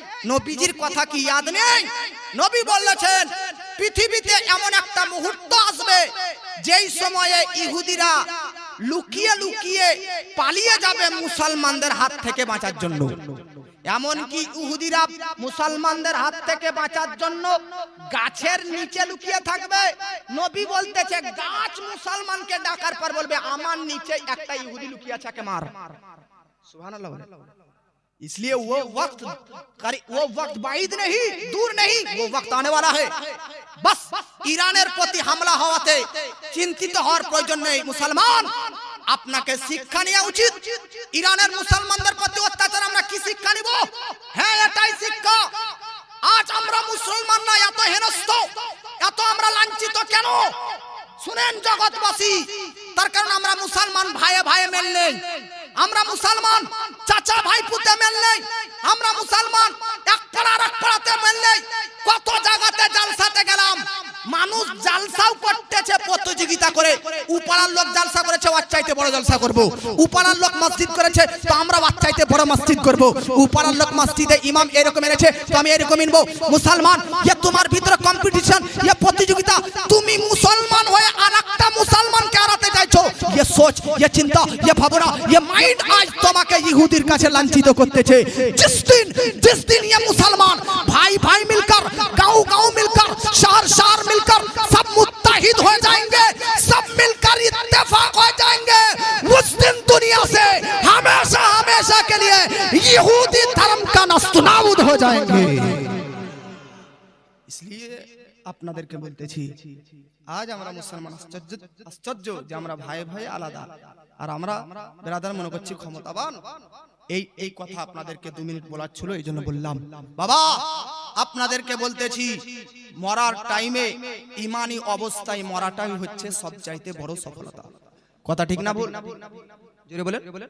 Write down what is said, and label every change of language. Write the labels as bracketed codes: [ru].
[bn] নবীজির কথা কি ইয়াদ নেই? নবী বলেছেন পৃথিবীতে এমন একটা মুহূর্ত আসবে যেই সময়ে ইহুদিরা লুকিয়ে লুকিয়ে পালিয়ে যাবে মুসলমানদের হাত থেকে বাঁচার জন্য। এমন কি ইহুদিরা মুসলমানদের হাত থেকে বাঁচার জন্য গাছের নিচে লুকিয়ে থাকবে। নবী বলতেছে গাছ মুসলমানকে ডাকার পর বলবে আমার নিচে একটা ইহুদি লুকিয়ে আছে, কে মার। [hi] सुभान इसलिए वो वक्त बाइद नहीं, दूर नहीं, वो वक्त आने वाला है। [bn] बस ইরানের প্রতি হামলা হওয়াতে চিন্তিত হওয়ার প্রয়োজন নেই। মুসলমান আপনাকে শিক্ষা নেওয়া উচিত। ইরানের মুসলমানদের প্রতি অত্যাচার আমরা কি শিক্ষা নিব? হ্যাঁ, এটাই শিক্ষা। আজ আমরা মুসলমান না এত হেনস্থ, এত আমরা লাঞ্ছিত কেন? শুনেন জগৎবাসী, তার কারণ আমরা মুসলমান ভাইয়ে ভাইয়ে মেল নেই, আমরা মুসলমান চাচা ভাই পুতে মেল নেই, আমরা মুসলমান এক পাড়ার এক পাড়াতে মেল নেই। কত জায়গাতে জালসাতে গেলাম, মানুষ জালসাও করতেছে প্রতিযোগিতা করে। উপাড়ার লোক জালসা করেছে, ওর চাইতে বড় জালসা করব। উপাড়ার লোক মসজিদ করেছে, তো আমরা ওর চাইতে বড় মসজিদ করব। উপাড়ার লোক মসজিদে ইমাম এরকম এনেছে, তো আমি এরকম ইনবো। মুসলমান, ये তোমার ভিতরে কম্পিটিশন, ये প্রতিযোগিতা। তুমি মুসলমান হয়ে আরেকটা মুসলমানকে হারাতে চাইছো। [hi] ये सोच, ये चिंता, ये भावना, ये माइंड आज [bn] তোমাকে ইহুদির কাছে লাঞ্ছিত করতেছে। [hi] जिस दिन ये मुसलमान भाई भाई मिलकर, गांव गांव मिलकर, शहर शहर मिलकर सब मुत्तहिद हो जाएंगे, सब मिलकर इत्तेफाक हो जाएंगे, उस दिन दुनिया से हमेशा हमेशा के लिए यहूदी धर्म का नस्तनाबूद हो जाएंगे। इसलिए [bn] আপনাদেরকে বলতেছি, আজ আমরা মুসলমান আশ্চর্য যে আমরা ভাই ভাই আলাদা, আর আমরা ব্রাদার মনে করছি ক্ষমতাবান। এই কথা আপনাদেরকে 2 মিনিট বলার ছিল, এই জন্য বললাম। বাবা, আপনাদেরকে বলতেছি, মরার টাইমে ইমানি অবস্থায় মরাটাই হচ্ছে সবচাইতে বড় সফলতা। কথা ঠিক না ভুল? জোরে বলেন।